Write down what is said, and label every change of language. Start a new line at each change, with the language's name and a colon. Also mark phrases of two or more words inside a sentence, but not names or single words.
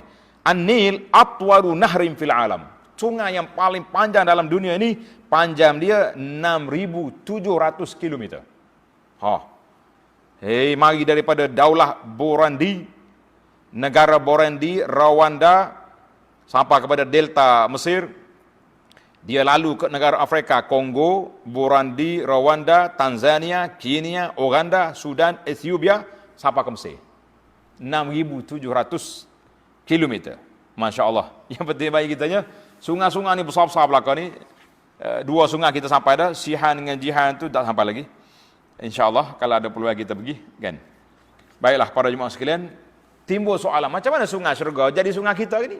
Arabic: النيل أطول نهر في العالم.
Malay: Sungai yang paling panjang dalam dunia ini, panjang dia 6.700 km. Hei, mari daripada Daulah Burundi, negara Burundi, Rwanda, sampai kepada delta Mesir. Dia lalu ke negara Afrika, Kongo, Burundi, Rwanda, Tanzania, Kenya, Uganda, Sudan, Ethiopia, sampai ke Mesir. 6.700 km.
Arabic: ما شاء الله.
Malay: Yang penting bagi kitanya, sungai-sungai ni besar-besar belakang ni. 2 sungai kita sampai dah. Sihan dengan Jihan tu tak sampai lagi. InsyaAllah kalau ada peluang kita pergi. Kan? Baiklah para jemaah sekalian. Timbul soalan, macam mana sungai syurga jadi sungai kita ni?